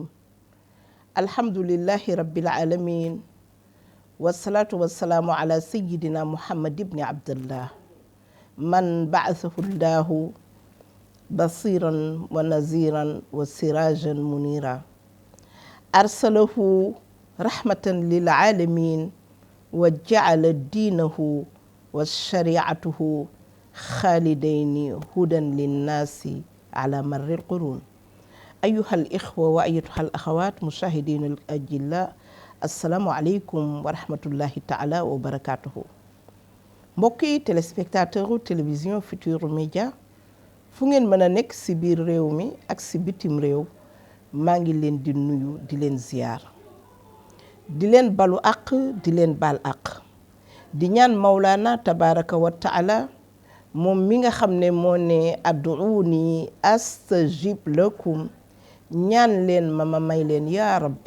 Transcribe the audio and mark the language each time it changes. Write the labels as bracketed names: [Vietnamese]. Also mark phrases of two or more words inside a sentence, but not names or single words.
[Arabic] الحمد لله رب العالمين، والصلاة والسلام على سيدنا محمد بن عبد الله من بعثه الله بصيرا ونذيرا وسراجا منيرا، أرسله رحمة للعالمين وجعل دينه وشريعته خالدين هدى للناس على مر القرون. أيها الإخوة وأيتها الأخوات مشاهدين الأجلاء، السلام عليكم ورحمة الله تعالى وبركاته. [Wolof] mbokki téléspectateur télévision Futurs Médias fu ngeen mën a nekk ci biir réew mi ak ci bitim réew, maa ngi leen di nuyu di leen ziyaar, di leen balu àq di leen baal àq, di ñaan Mawlana [Arabic] تبارك وتعالى [Wolof] moom mi nga xam ne moo ne [Arabic] ادعوني أستجب لكم, [Wolof] ñaan leen ma may leen [Arabic] يا ربي.